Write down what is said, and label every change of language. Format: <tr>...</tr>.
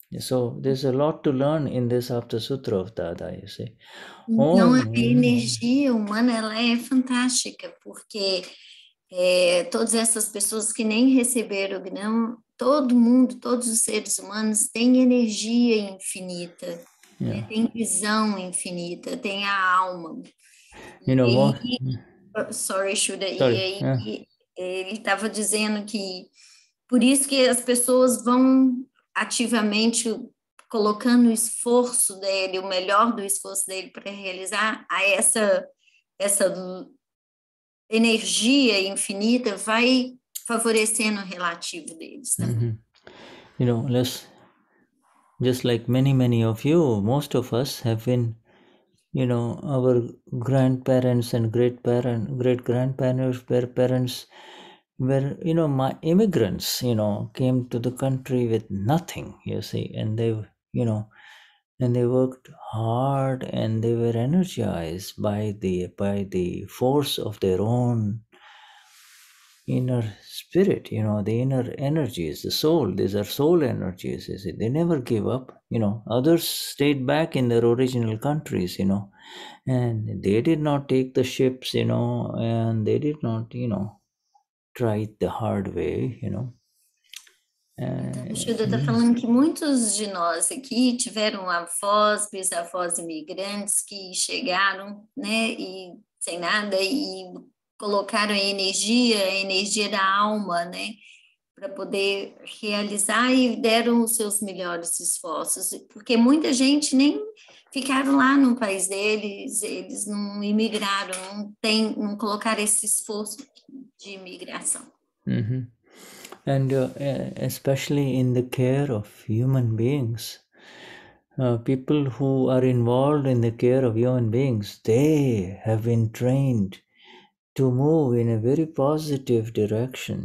<en>So there's a lot to learn in this Aptasutra of Dada, you see.</en> <pt>Então, a energia humana, ela é fantástica, porque todas essas pessoas que nem receberam o Gnam, todo mundo, todos os seres humanos têm energia infinita, né? Tem visão infinita, tem a alma. Sorry, Shuddha, e aí ele estava dizendo que por isso que as pessoas vão ativamente colocando o esforço dele, o melhor do esforço dele para realizar essa energia infinita, vai favorecendo o relativo deles também.</pt> <en>Just like many of you, most of us have been, our grandparents and great-grandparents, parents were, my immigrants, came to the country with nothing, you see, and they, and they worked hard and they were energized by the force of their own inner spirit, the inner energies, the soul. These are soul energies, you see. They never give up, Others stayed back in their original countries, and they did not take the ships, and they did not, try it the hard way,</en> <pt>Então, o Shuddha está falando que muitos de nós aqui tiveram avós, bisavós imigrantes que chegaram, né, e sem nada, e colocaram a energia da alma, né, para poder realizar e deram os seus melhores esforços, porque muita gente nem ficaram lá no país deles, eles não imigraram, não colocaram esse esforço de imigração.</pt> <en>And especially in the care of human beings, people who are involved in the care of human beings, they have been trained to move in a very positive direction.</en>